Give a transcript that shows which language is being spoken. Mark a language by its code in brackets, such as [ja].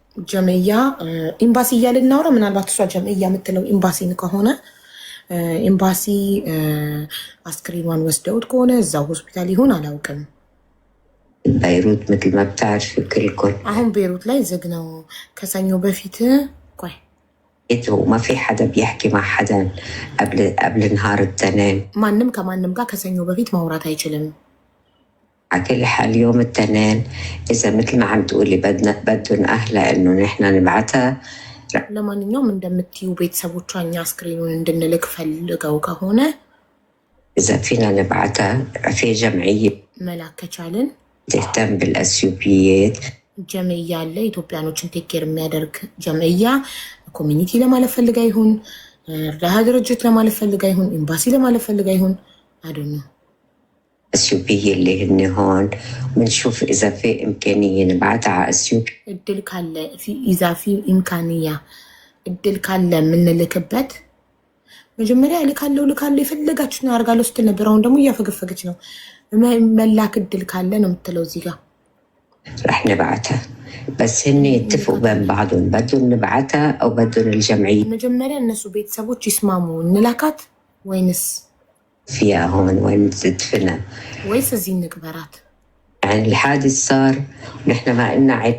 [am] ጀምያ ኤምባሲ እያልን እናውራ። ምናልባት እሷ ጀምያ የምትለው ኤምባሲን ከሆነ ኤምባሲ አስክሬኗን ወስደውት ከሆነ እዛው ሆስፒታል ይሆን አላውቅም። [ar] بيروت مثل ما بتعرفوا كلكم. [am] አሁን ቤይሩት ላይ ዝግ ነው ከሰኞ በፊት። ቆይ [ar] وما في حدا بيحكي مع حدا قبل نهار التنين. [am] ማንም ከማንም ጋር ከሰኞ በፊት ማውራት አይችልም። [ar] على كل حال يوم التنين إذا مثل ما عم تقولي بدهم أهلها إنه نحن نبعتها. [am] ለማንኛውም እንደምትዩ ቤተሰቦቿ እኛ አስክሬኑን እንድንልክ ፈልገው ከሆነ [ar] إذا فينا نبعتها في جمعية [am] መላክ ከቻልን [ar] تهتم بالأثيوبيات. [am] ጀምያ አለ ኢትዮጵያኖችን ቴኬር የሚያደርግ ጀምያ ኮሚኒቲ ለማለት ፈልጋ ይሁን እርዳታ ድርጅት ለማለት ፈልጋ ይሁን ኤምባሲ ለማለት ፈልጋ ይሁን አዶነ [ar] أثيوبية اللي هن هون بنشوف إذا في إمكانية نبعتها على أثيوبيا. [am] እድል ካለ [ar] ኢዛ ፊ ኢምካንያ [am] እድል ካለ የምንልክበት መጀመሪያ ልካለው የፈለጋችሁትን አድርጋለሁ ስትል ነበር። አሁን ደግሞ እያፈገፈገች ነው። መላክ እድል ካለ ነው የምትለው እዚህ ጋር [ar] رح نبعتها بس هن يتفقوا بين بعضهم بدهم نبعتها أو بدهم الجمعية. [am] መጀመሪያ እነሱ ቤተሰቦች ይስማሙ እንላካት ወይንስ [ar] فيها هون وين تدفنها [am] ወይስ እዚህ እንቅበራት? [ar] يعني الحادث صار ونحن ما قلنا